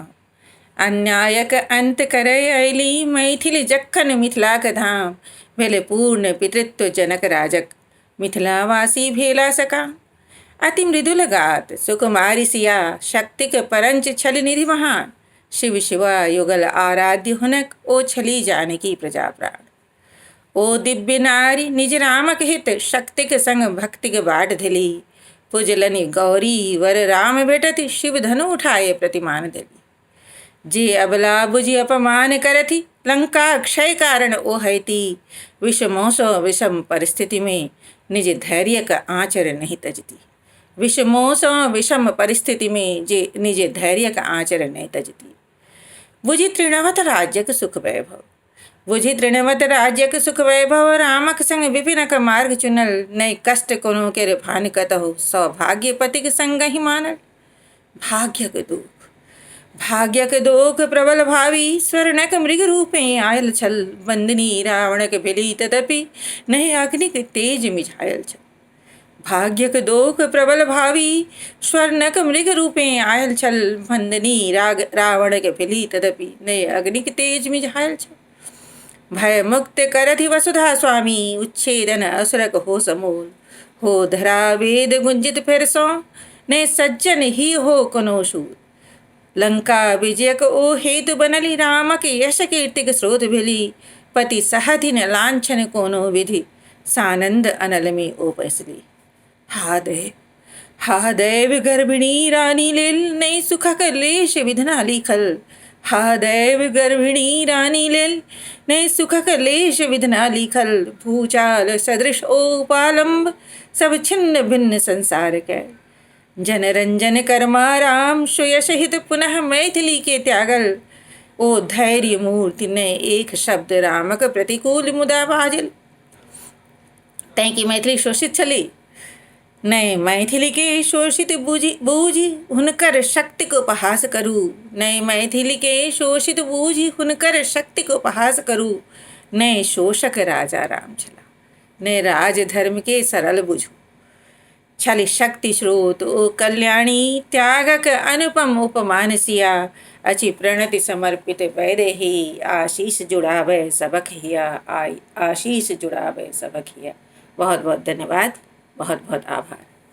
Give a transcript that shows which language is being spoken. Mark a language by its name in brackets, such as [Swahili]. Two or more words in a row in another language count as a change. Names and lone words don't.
[Maithili] अन्यायक अंत करय अयली, मैथिली जखन मिथिलाक धाम। भेल पूर्ण पितृत्व जनक राजक, मिथिलावासी भेला सकाम। अति मृदुल गात सुकुमारी सिया, शक्तिक परंच छल निधि महान। शिव शिवा युगल आराध्य हुनक, ओ छली जानकी प्रजा प्राण। ओ दिव्य नारी निज रामक हित, शक्तिक संग भक्तिक बाट धली। पुजलनि गौरी वर राम भेटति, शिव धनु उठाए प्रतिमान देली। जे अबला बुझि अपमान करथि, लंका क्षय कारण ओ हैती। विषमों सो विषम परिस्थिति में, निज धैर्य का आँचर नहीं तजती। विषमों सो विषम परिस्थिति में, जे निज धैर्य का आँचर नहीं तजती। बुझि तृणवत राज्यक सुख वैभव, बुझि तृणवत राज्यक सुख वैभव। रामक संग विपिनक मार्ग चुनल, नहीं कष्ट कोनो केर भान कतहु। सौभाग्य पतिक संग ही मानल, भाग्यक दुख, भाग्यक दोख प्रबल भावी। स्वर्णक मृग रूपे आयल छल, बंदनी रावणक भेली तदपि, नहीं अग्निक तेज मिझायल छल। भाग्यक दोख प्रबल भावी, स्वर्णक मृग रूपे आयल छल, बंदनी रावणक भेली तदपि, नहीं अग्निक तेज मिझायल छल। भय मुक्त करथि वसुधा स्वामी, उच्छेदन असुरक हो समूल। हो धरा वेद गुंजित फिर सो, ने सज्जन ही हो कोनो शूल। लंका विजयक ओ हेतु बनली, रामक यश कीर्तिक स्रोत भेली। पति सहथिन लांछन कोनो विधि, सानंद अनल में ओ पैसली। हा दैव गर्भिणी रानी लेल, नहीं सुखक लेश विधना लिखल। हा दैव गर्भिणी रानी लेल, नहीं सुखक लेश विधना लिखल। भूचाल सदृश ओ पालंब, सब छिन्न भिन्न संसार के। जनरंजन कर्मा राम, सुयश हित पुनः मैथिली के त्यागल। ओ धैर्य मूर्ति ने एक शब्द, रामक प्रतिकूल मुदा बाजल। तैं की मैथिली शोषित छली, नहीं मैथिली के शोषित बूझी हुनकर शक्ति को उपहास करू। नहीं मैथिली के शोषित बूझी हुनकर शक्ति को उपहास करू। नहीं शोषक राजा राम छला, नहीं राज धर्म के सरल बुझू। छल शक्ति स्रोत ओ कल्याणी, त्यागक अनुपम उपमान सिया। अचि प्रणति समर्पित वैदेही, आशीष जुड़ावे सबक हिया। आशीष जुड़ावे सबक हिया। बहुत बहुत धन्यवाद, बहुत बहुत आभार।